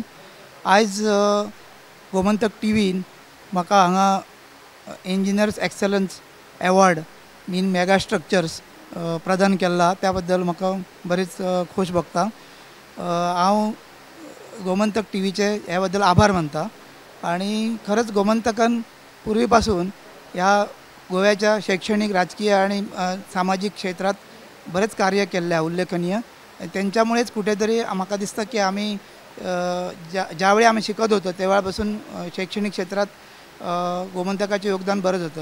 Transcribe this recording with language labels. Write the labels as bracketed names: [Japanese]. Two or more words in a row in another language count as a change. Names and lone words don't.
[Konkani] आयज गोमंतक टीव्हीन म्हाका हांगा इंजिनियर्स एक्सलन्स अवॉर्ड इन मेगा स्ट्रक्चर्स प्रदान केला, त्या बद्दल म्हाका बरेच खोश भोगता। [Marathi] हांव गोमंतक टीव्हीचे ह्या बद्दल आभार मानता आणि खरंच गोमंतकान पूर्वी पासून ह्या गोव्याच्या शैक्षणिक, राजकीय आणि सामाजिक क्षेत्रात बरेच कार्य केल्ले आहे उल्लेखनीय। त्यांच्यामुळेच कुठेतरी म्हाका दिसता की आम्ही ज्यावेळी आम्ही शिकत होतो तेव्हापासून शैक्षणिक क्षेत्रात गोमंतकाचे योगदान बरंच होतं।